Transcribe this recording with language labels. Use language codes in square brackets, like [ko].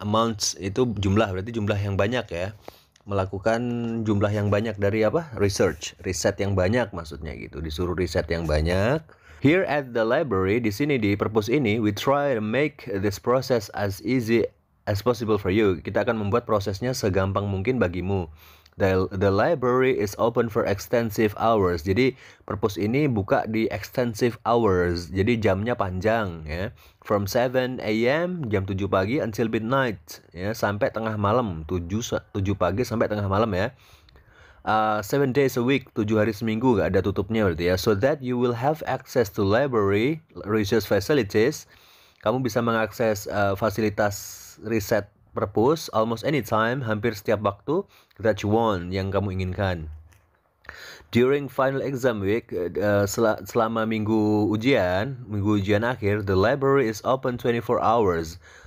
[id] Amounts itu jumlah, berarti jumlah yang banyak ya. Melakukan jumlah yang banyak dari research, riset yang banyak maksudnya gitu. Disuruh riset yang banyak. [en] Here at the library, [id] di sini di perpus ini, [en] we try to make this process as easy as possible for you. [id] Kita akan membuat prosesnya segampang mungkin bagimu. [en] The library is open for extensive hours. [id] Jadi perpus ini buka di extensive hours. Jadi jamnya panjang ya. [en] From 7 a.m. [id] jam 7 pagi [en] until midnight [id] ya, sampai tengah malam. 7 pagi sampai tengah malam ya. [en] 7 days a week, [id] 7 hari seminggu, gak ada tutupnya berarti ya. [en] So that you will have access to library research facilities. [id] Kamu bisa mengakses fasilitas riset perpus [en] almost anytime, [id] hampir setiap waktu [en] that you want, [id] yang kamu inginkan. [en] During final exam week, [id] selama minggu ujian akhir, [en] the library is open 24 hours.